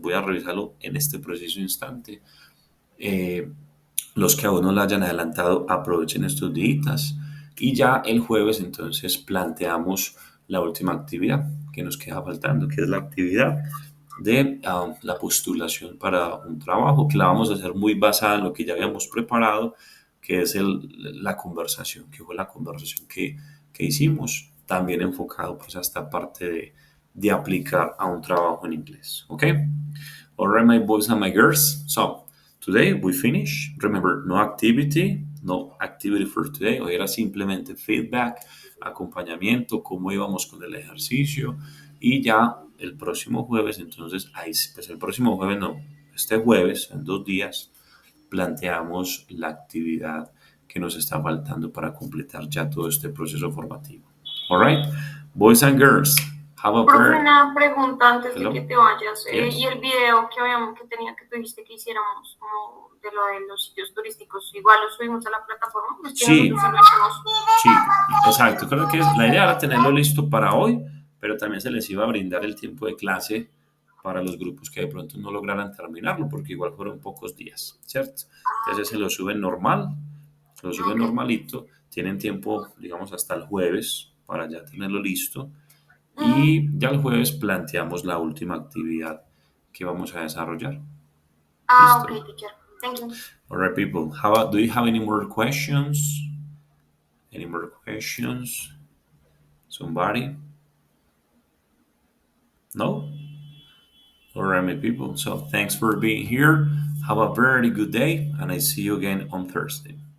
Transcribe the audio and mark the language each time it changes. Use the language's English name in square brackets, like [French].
[Spanish] Voy a revisarlo en este preciso instante. Los que aún no la hayan adelantado, aprovechen estos días y ya el jueves entonces planteamos la última actividad que nos queda faltando, que es la actividad de la postulación para un trabajo, que la vamos a hacer muy basada en lo que ya habíamos preparado, que es la conversación, que fue la conversación que hicimos, también enfocado pues a esta parte de aplicar a un trabajo en inglés. [English] Okay? All right, my boys and my girls. So, today we finish. Remember, no activity for today. [Spanish] Hoy era simplemente feedback, acompañamiento, cómo íbamos con el ejercicio. Y ya el próximo jueves, entonces, pues el próximo jueves no, este jueves, en 2 días, planteamos la actividad que nos está faltando para completar ya todo este proceso formativo. [English] All right, boys and girls, have a [Spanish] Profe, una pregunta antes [English] Hello? [Spanish] de que te vayas. [English] Yes. [Spanish] Y el video que tú dijiste que hiciéramos como de lo de los sitios turísticos, igual lo subimos a la plataforma. Pues Sí. nosotros siempre hacemos- Sí, exacto. Creo que la idea era tenerlo listo para hoy, pero también se les iba a brindar el tiempo de clase para los grupos que de pronto no lograran terminarlo, porque igual fueron pocos días, ¿cierto? Entonces se lo suben normal, lo suben normalito, tienen tiempo, digamos, hasta el jueves para ya tenerlo listo, y ya el jueves planteamos la última actividad que vamos a desarrollar. Ah, Listo. [English] okay, teacher. Thank you. All right, people. How about, do you have any more questions? Any more questions? Somebody? No? All right, my people. So thanks for being here. Have a very good day, and I see you again on Thursday.